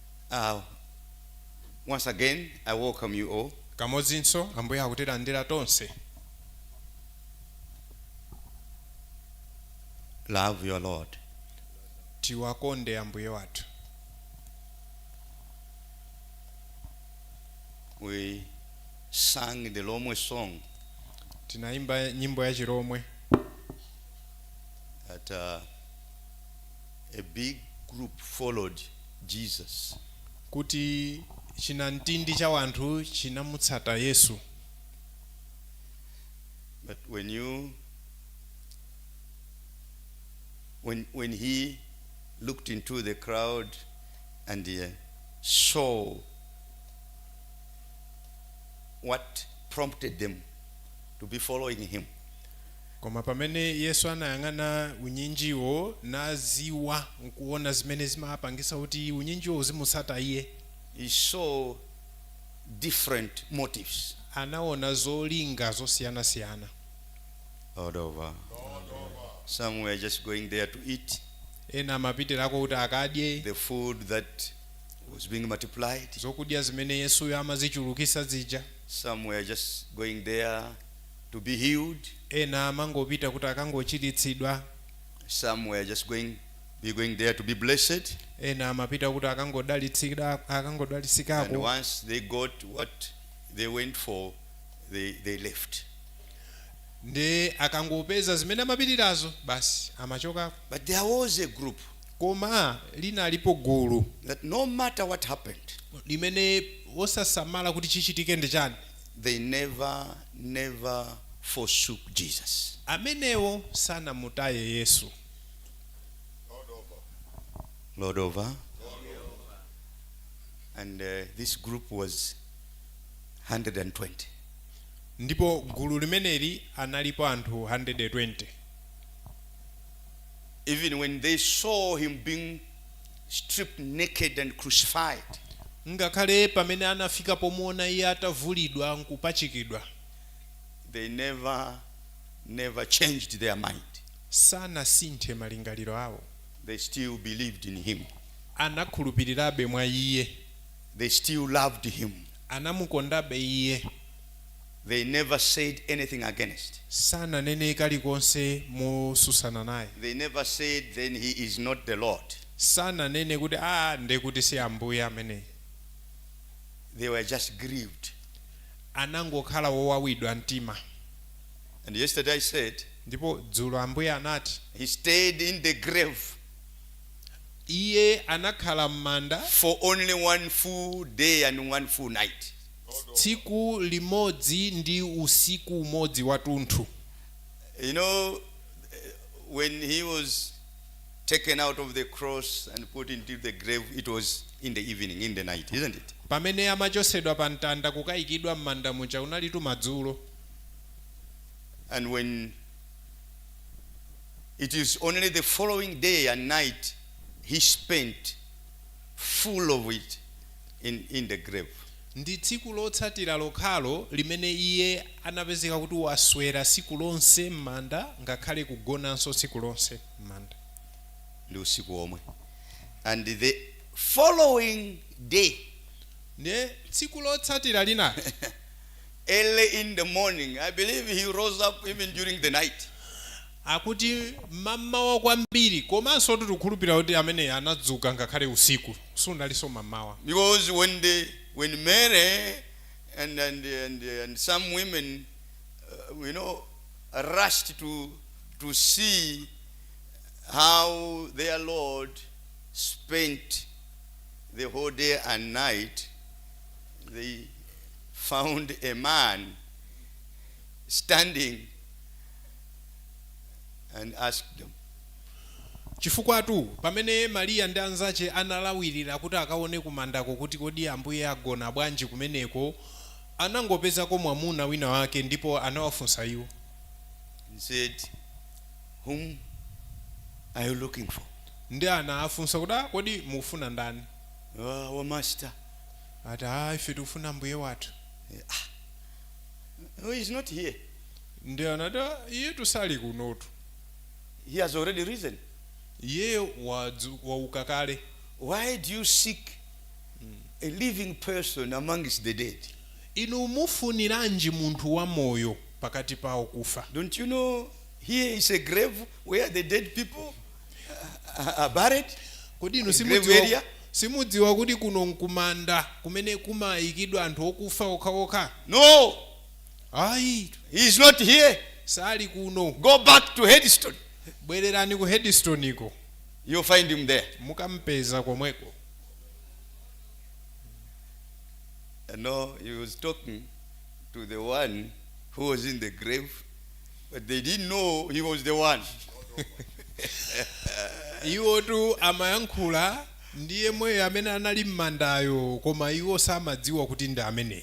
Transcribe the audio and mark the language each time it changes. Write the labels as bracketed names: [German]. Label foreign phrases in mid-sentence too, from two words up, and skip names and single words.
[English] Once again, I welcome you all. [Nyanja] Kamodzinso ambuye akutilandira tonse. [English] Love your Lord. [Nyanja] Tiwakonde ambuye wathu. [English] We sang the Lomwe song [Nyanja] Tinaimba nyimbo ya Chiromwe. [English] that a big group followed Jesus. [Nyanja] Kuti chinamtindi cha wanthu chinamutsata Yesu. [English] But when he looked into the crowd and he saw what prompted them to be following him, [Nyanja] Koma pamene Yesu anayang'ana unyinjiwo naziwa nkuona zimene zimapangisa kuti unyinjiwo uzimutsata iye. [English] he saw different motives. [Nyanja] Anaona zolinga zosiyana-siyana. [English] All over. Some were just going there to eat [Nyanja] Ena amapitirako kuti akadye [English] the food that was being multiplied. [Nyanja] zokudya zimene Yesuyo amazichulukisa zija. [English] Some were just going there to be healed. [Nyanja] Ena amangopita kuti akangochiritsidwa. [English] Some were just going there to be blessed. [Nyanja] Ena amapita kuti [English] And [Nyanja] akangodalitsikako. [English] once they got what they went for, they left. [Nyanja] Nde akangopeza zimene amapitirazo basi amachoka. [English] But there was a group [Nyanja] Koma linalipo gulu [English] that no matter what happened, [Nyanja] limene osasamala kuti chichitike ndi chani. [English] they never forsook Jesus. [Nyanja] Amenewo sanamutaye Yesu. [English] Lord over. And this group was 120. [Nyanja] Ndipo gulu limeneli analipo anthu 120. [English] Even when they saw him being stripped naked and crucified, [Nyanja] Ngakhale pamene anafika pomuona iye atavulidwa nkupachikidwa, [English] they never changed their mind. [Nyanja] sanasinthe malingaliro awo. [English] They still believed in him. [Nyanja] Anakhulupirirabe mwa iye. [English] They still loved him. [Nyanja] Anamukondabe iye. [English] They never said anything against. [Nyanja] Sananene kalikonse mosusana naye. [English] They never said then he is not the Lord. [Nyanja] Sananene kuti ndekuti si ambuye amene. [English] They were just grieved. [Nyanja] Anangokhala wowawidwa mtima. [English] And yesterday I said, [Nyanja] Ndipo dzulo ambuye anati [English] he stayed in the grave [Nyanja] iye anakhala m'manda [English] for only one full day and one full night. [Nyanja] tsiku limodzi ndi usiku umodzi watunthu. [English] You know, when he was taken out of the cross and put into the grave, it was in the evening, in the night, isn't it? [Nyanja] Pamene amachosedwa pa mtanda kukayikidwa m'manda muja unalitu madzulo. [English] And when it is only the following day and night he spent full of it in the grave. [Nyanja] Ndi tsiku lotsatira lokhalo limene iye anapezeka kuti waswera tsiku lonse m'manda ngakhale kugonanso tsiku lonse m'manda. Ndi usiku omwe. [English] And the following day, [Nyanja] Ne tsiku lotsatira lina [English] early in the morning, I believe he rose up even during the night. [Nyanja] akuti mamawa kwambiri komanso tikukhulupirira kuti amene anadzuka ngakhale usiku sunaliso mamawa. [English] Because when Mary and some women rushed to see how their Lord spent the whole day and night, they found a man standing and asked them, [Nyanja] Chifukwa tu pamene Maria ndi anzache analawirira kuti akaone kumandako kuti kodi ambuye agona bwanji kumeneko, anangopezako mwamuna wina wake ndipo anawafunsa iwo. [English] He said, "Whom are you looking for?" [Nyanja] Ndi anafunsa kuti kodi mufuna ndani? [English] Our master. [Nyanja] Ati ife tikufuna mbuye wathu. [English] No, he's not here. [Nyanja] Ndi anati iye tusali kunotu. [English] He has already risen. [Nyanja] Iye wauka kale. [English] Why do you seek a living person amongst the dead? [Nyanja] inu mufuniranji munthu wa moyo pakati pawo kufa? [English] Don't you know here is a grave where the dead people are buried? [Nyanja] Kodi inu [English] A grave area? [Nyanja] simudziwa kuti kuno nkumanda kumene kumayikidwa anthu okufa okhaokha? [English] No, [Nyanja] Ayi, [English] he is not here. [Nyanja] sali kuno. [English] Go back to Headstone. [Nyanja] Bwererani ku Headstone iko, [English] You'll find him there. [Nyanja] mukampeza komweko. [English] No, he was talking to the one who was in the grave, but they didn't know he was the one. [Nyanja] Iwo tu amayankhula ndiye mweyo amene anali mmandayo, koma iwo samadziwa kuti ndi amene.